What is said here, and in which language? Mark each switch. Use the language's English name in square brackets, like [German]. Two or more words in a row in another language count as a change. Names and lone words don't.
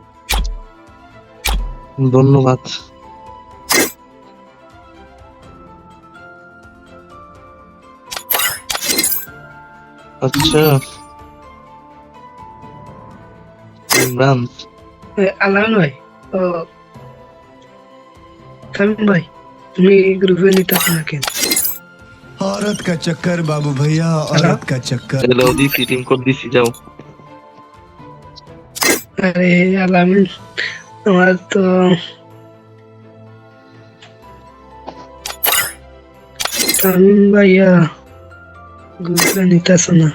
[Bangla] ধন্যবাদ। আচ্ছা ইমরান, আল্লাহ ভাই, তো তামিম ভাই তুমি গ্রুপে নিতে না কেন? [Hindi] औरत का चक्कर बाबू भैया औरत का चक्कर [Bangla] হ্যালো দিছি টিম কোড দিছি যাও। আরে আলামিন, আমার তো তামিম ভাইয়া গ্রুপে নিতেছে না।